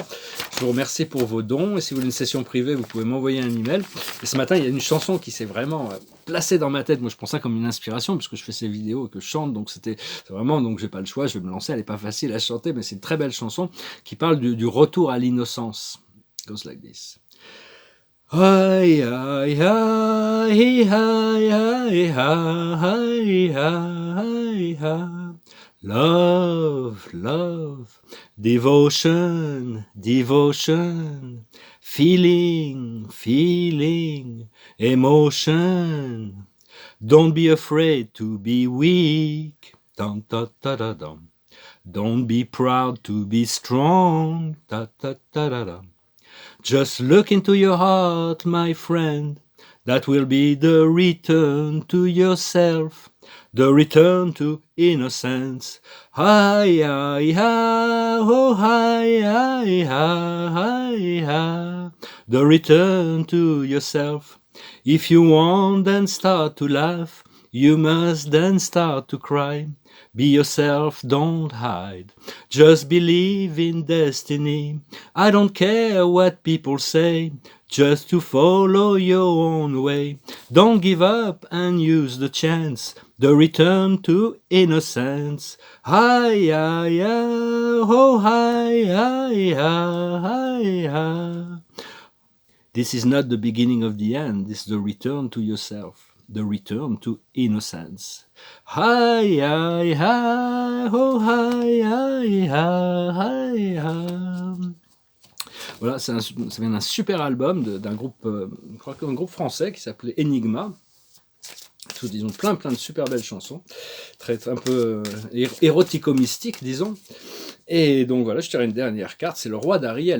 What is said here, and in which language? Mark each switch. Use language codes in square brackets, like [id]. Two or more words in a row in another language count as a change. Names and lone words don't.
[fr] Je vous remercie pour vos dons. Et si vous voulez une session privée, vous pouvez m'envoyer un email. Et ce matin, il y a une chanson qui s'est vraiment placée dans ma tête. Moi, je prends ça comme une inspiration puisque je fais ces vidéos et que je chante. Donc c'est vraiment, donc j'ai pas le choix. Je vais me lancer. Elle n'est pas facile à chanter, mais c'est une très belle chanson qui parle du retour à l'innocence. [en] It goes like this. Hi, hi, hi, hi, hi, hi, hi, hi. Love, love, devotion, devotion, feeling, feeling, emotion. Don't be afraid to be weak. Dun, da, da, da, dum. Don't be proud to be strong. Da, da, da, da, da. Just look into your heart, my friend. That will be the return to yourself, the return to innocence. Hi, hi, hi, oh, hi, hi, hi, hi, hi. The return to yourself. If you want, then start to laugh. You must then start to cry. Be yourself, don't hide. Just believe in destiny. I don't care what people say. Just to follow your own way. Don't give up and use the chance. The return to innocence. Hi, hi, hi, oh, hi, hi, hi, hi, hi. This is not the beginning of the end. This is the return to yourself. The return to innocence. Hi, hi, hi, oh, hi, hi, hi, hi. [fr] Voilà, ça vient d'un super album d'un groupe, je crois qu'un groupe français qui s'appelait Enigma. Ils ont plein de super belles chansons, un peu érotico-mystiques, disons. Et donc voilà, je tire une dernière carte, c'est le roi d'Ariel.